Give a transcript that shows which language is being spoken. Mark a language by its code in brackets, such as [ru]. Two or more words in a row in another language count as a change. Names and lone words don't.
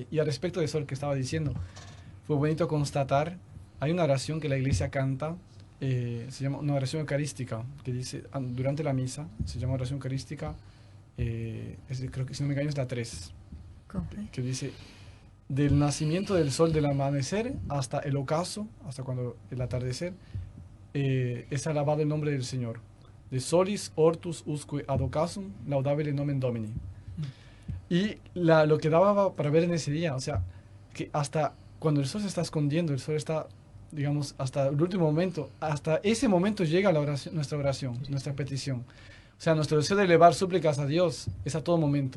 [es] Y al respecto de eso que estaba diciendo, fue bonito constatar, hay una oración que la iglesia canta, se llama una oración eucarística, que dice, durante la misa, se llama oración eucarística, creo que si no me engaño es la 3, que dice, del nacimiento del sol del amanecer hasta el ocaso, hasta cuando el atardecer, es alabado el nombre del Señor. [la] De solis ortus usque ad ocasum laudabile nomen Domini. [es] Y lo que daba para ver en ese día, o sea, que hasta cuando el sol se está escondiendo, el sol está, digamos, hasta el último momento, hasta ese momento llega nuestra oración, nuestra petición. O sea, nuestro deseo de elevar súplicas a Dios es a todo momento.